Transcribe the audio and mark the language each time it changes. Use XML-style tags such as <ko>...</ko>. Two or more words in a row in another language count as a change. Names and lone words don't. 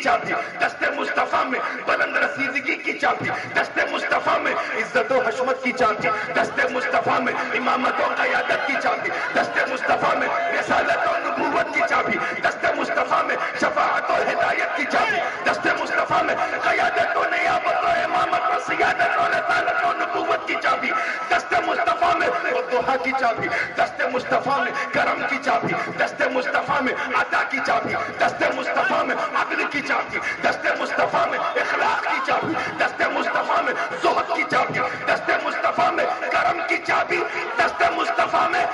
<ur>چابی دست مصطفیٰ میں، بلند رسیدگی کی چابی دست مصطفیٰ میں، عزت و حشمت کی چابی دست مصطفیٰ میں، امامت و قیادت کی چابی دست مصطفیٰ میں، رسالت و نبوت کی چابی دست مصطفیٰ میں، شفاعت و ہدایت کی چابی دست مصطفیٰ میں، قیادت و نیابت و امامت و سیادت و رسالت و نبوت کی چابی دست مصطفیٰ میں، والضحیٰ کی چابی دست مصطفیٰ میں، کرم کی چابی دست مصطفیٰ میں، عطا کی چابی دست مصطفیٰ میں، عدل کی چابی دست مصطفیٰ میں، اخلاق کی چابی دست مصطفیٰ میں، زہد کی چابی دست مصطفیٰ میں، کرم کی چابی دست مصطفیٰ میں.</ur>